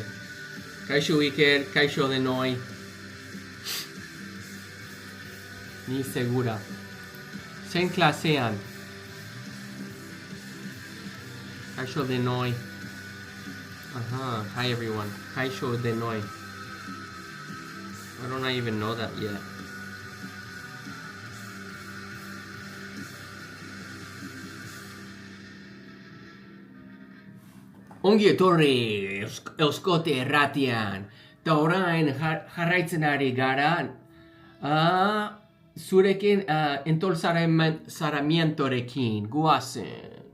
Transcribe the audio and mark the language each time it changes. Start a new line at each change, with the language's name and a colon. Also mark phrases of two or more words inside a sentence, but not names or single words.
Basque: Kaixo Iker, kaixo denoi. Ni segura. Zein klasean? Kaixo denoi.
English: Hi everyone.
Basque: Kaixo denoi.
English: Why don't I even know that yet?
Basque: Ongi etorri Euskote irratian. Ta orain jarraitzen ari gara Zurekin entolzaramientorekin, guazen.